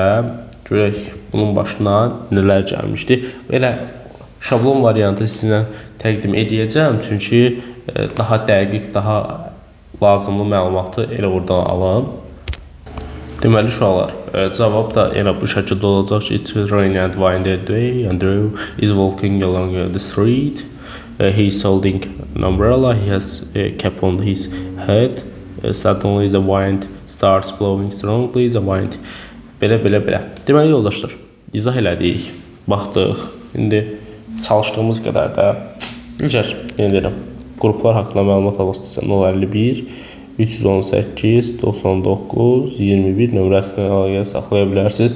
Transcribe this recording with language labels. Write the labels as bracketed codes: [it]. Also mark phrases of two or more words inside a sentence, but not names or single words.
[az] Görək bunun başına nələr gəlmişdi. Belə şablon variantı sizinlə təqdim edəcəm. Çünki daha dəqiq, daha lazımlı məlumatı elə oradan alın. Deməli uşaqlar, cavab da elə bu şəkildə olacaq ki, [en] it's raining and windy day. Andrew is walking along the street. He is holding an umbrella. He has a cap on his head. Suddenly the wind starts blowing strongly. The wind belə. [az] Deməli yoldaşlar, izah elədik, baxdıq. İndi çalışdığımız qədər də digər, deyirəm, qruplar haqqında məlumat almaq istəyirəm. 051 318 99 21 nömrəsindən əlaqə saxlaya bilərsiniz.